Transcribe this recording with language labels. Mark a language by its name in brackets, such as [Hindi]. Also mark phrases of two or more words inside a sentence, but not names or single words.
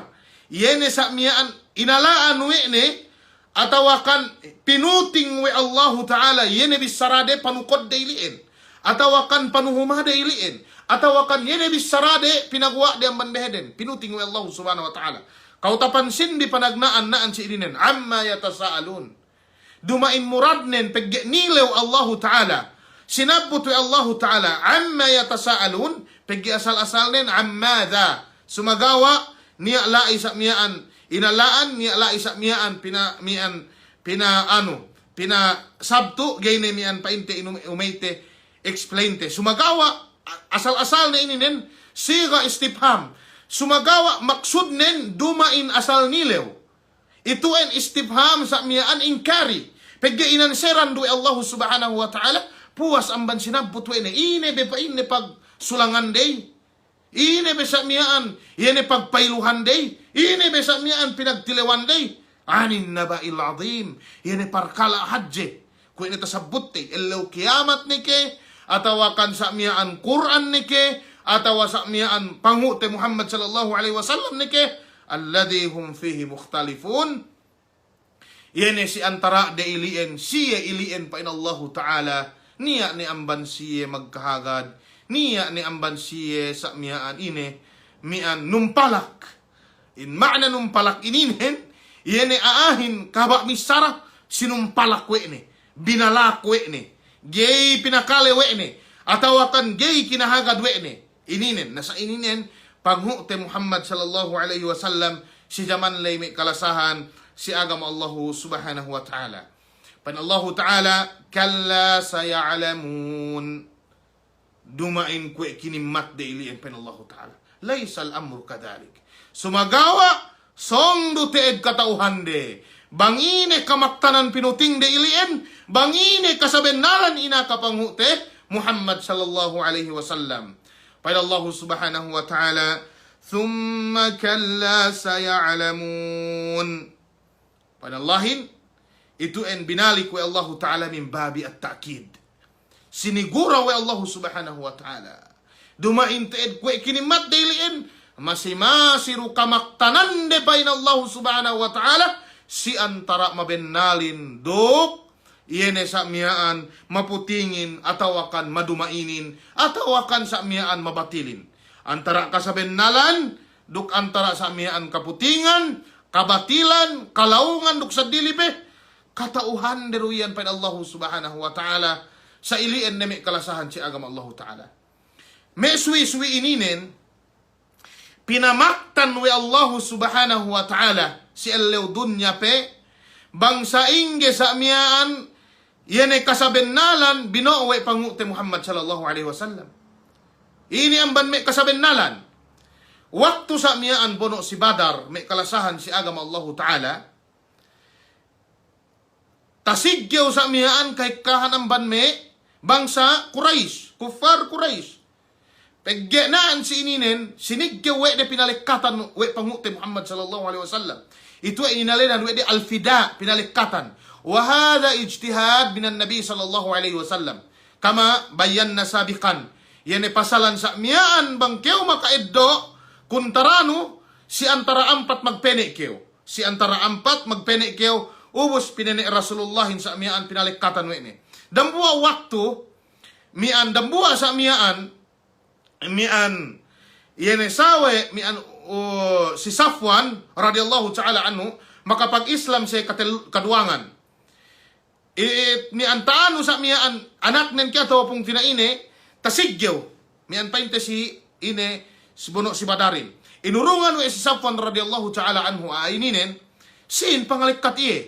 [Yakan] Yene sa miyaan inalaan wene atawakan pinuting we Allah Ta'ala yene bisarade panukod dailiin. Atawakan panuhumah dailiin. Atawakan yene bisarade pinagwa di amban beheden. Pinuting we Allah [Arabic] سبحانه وتعالى. [Yakan] Kautapan sindi panagnaan naan si ininen. [Arabic] عمّ يتساءلون. [Yakan] Dumain muradnen pagge nilew Allah Ta'ala. Sinabot we Allah Ta'ala. [Arabic] عمّ يتساءلون. [Yakan] Pagge asal-asal nen ammadha. Sumagawa niya lai sa miyaan. Inalaan niya lai sa miyaan. Pina sabtu. Gayne miyaan painte umayte. Explainte. Sumagawa. Asal-asal na ininen. Siga istifham. Sumagawa maksud nen dumain asal nilew. Ito en istifham sa miyaan inkari. Pagge inanseran do Allah [Arabic] سبحانه وتعالى. [Yakan] Puwas amban sinabot we ne. Ine be pa ine pag sulangan day. Ine be sa miyaan. Ine pagpailuhan day. Ine be sa miyaan pinagtilewan day. [Arabic] عن النبإ العظيم. [Yakan] Ine parkala hadje. Kung ine tasabot day. Ilaw kiamat ni ke. Atawakan sa miyaan Quran ni ke. Atawa sa miyaan pangute Muhammad [Arabic] صلى الله عليه وسلم [Yakan] ni ke. [Arabic] الذي هم فيه مختلفون. [Yakan] Yene si antara de ilien. Siya ilien pa in Allah Ta'ala. Niya ni amban siya magkahagad. Niya ni amban siya sa miyaan ine. Mian numpalak. In ma'na numpalak ininen. Yene aahin kaba misara. Sinumpalak we ne. Binalak we ne. Gay pinakale we ne. Atawakan gay kinahagad we ne. Ininen. Nasa ininen. Paghute Muhammad [Arabic] صلى الله عليه وسلم. [Yakan] Si jaman lay may kalasahan. Si agam Allah [Arabic] سبحانه وتعالى. [Yakan] Pan Allah Ta'ala. [Arabic] كلا سيعلمون. [Yakan] Dumain kwe kinimat de iliin pan Allah Ta'ala. [Arabic] ليس الأمر كذلك. [Yakan] Sumagawa. Songdo teed katauhande. Bangine kamaktanan pinuting de iliin. Bangine kasabenaran ina kapanghute. Muhammad [Arabic] صلى الله عليه وسلم. [Yakan] Pada Allah [Arabic] سبحانه وتعالى ثم كلا سيعلمون. [Yakan] Pada Allahin, itu en binalik wa Allah Ta'ala [Arabic] من باب التأكيد. [Yakan] Sinigura wa Allah [Arabic] سبحانه وتعالى. [Yakan] Dumain teed kwe kinimat dailiin, masiru kamaktanan de bain Allah [Arabic] سبحانه وتعالى, [Yakan] si antara mabenalin dok, Iene sa miyaan maputingin, atawakan madumainin, atawakan sa miyaan mabatilin. Antara kasabenalan, duk antara sa miyaan kaputingan, kabatilan, kalaungan, duk sa dilibe, katauhan deruyan pada Allah [Arabic] سبحانه وتعالى, [Yakan] sa ilien neme kalasahan si agama Allah Ta'ala. Me suwi-suwi ininen, pinamaktan we Allah [Arabic] سبحانه وتعالى, [Yakan] si elew dunya pe, bangsa ingge sa miyaan, Yene kasabenalan binowe pangute Muhammad [Arabic] صلى الله عليه وسلم. [Yakan] Ini ang ban me kasabenalan. Waktu sa miyaan bono si Badar me kalasahan si agama Allah Ta'ala. Tasigyaw sa miyaan kay kahan ang ban me bangsa Quraish, kuffar Quraish. Pagyanaan si ininen sinigyaw we de pinalikatan we pangute Muhammad [Arabic] صلى الله عليه وسلم. [Yakan] Ito ay inalinan we de alfida pinalikatan. [Arabic] وهذا اجتهاد من النبي صلى الله عليه وسلم كما بينا سابقا يعني [Yakan] pasalan sa miyaan bangkew makaiddo kuntarano si antara ampat magpenekkew si antara ampat magpenekkew ubos pinene Rasulullah sa miyaan pinalikatan wene dambua waktu mian dambua sa miyaan yani sawe mian si Safwan [Arabic] رضي الله تعالى عنه [Yakan] makapag-Islam sa kaduangan. Ni antaan sa miya anak nen kaya tawa pong tinaine, tasigyaw. Mian painte si ine, si Bono si Badarin. Inurungan si Safwan [Arabic] رضي الله تعالى عنه [Yakan] aininen, sin pangalikat iye.